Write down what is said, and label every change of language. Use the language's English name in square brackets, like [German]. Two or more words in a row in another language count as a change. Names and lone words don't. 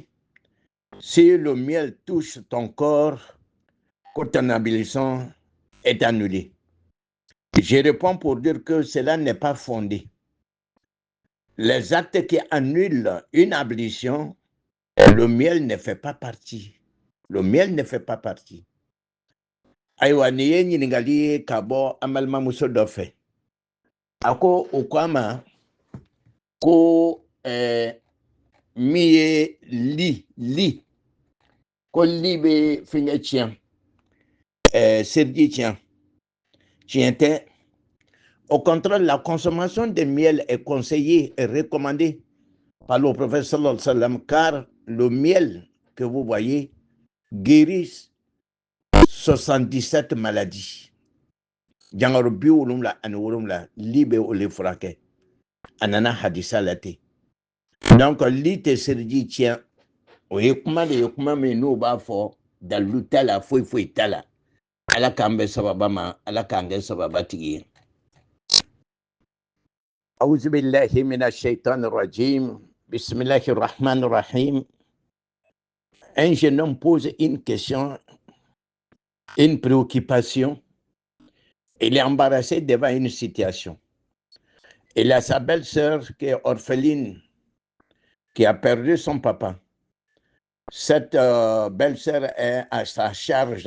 [French] Si le miel touche ton corps, que ton ablution est annulée. Je réponds pour dire que cela n'est pas fondé. Les actes qui annulent une ablution, le miel ne fait pas partie. Le miel ne fait pas partie. [Bambara] Ayiwa ni ye ɲininkali ye ka bɔ an balimamuso dɔ fɛ. A ko o ko a ma ko min ye li ko li bɛ fɛnkɛ tiɲɛ seliji tiɲɛ tiɲɛ tɛ. [French] Au contraire, la consommation de miel est conseillée et recommandée par le prophète [Arabic] صلى الله عليه وسلم, [French] car le miel que vous voyez guérit 77 maladies. [Bambara] Jangaro bi wolumla ani wolumla li bɛ o le furakɛ. A nana hadisa la ten. Donc li tɛ seliji tiɲɛ. O ye kuma de ye kuma min n'o b'a fɔ dalilu t'a la foyi foyi t'a la. Ala k'an bɛ sababa ma, Ala k'an kɛ sababatigi ye. [Arabic] أعوذ بالله من الشيطان الرجيم. بسم الله الرحمن الرحيم. [French] Un jeune homme pose une question, une préoccupation. Il est embarrassé devant une situation. Il a sa belle-sœur qui est orpheline, qui a perdu son papa. Cette belle-sœur est à sa charge.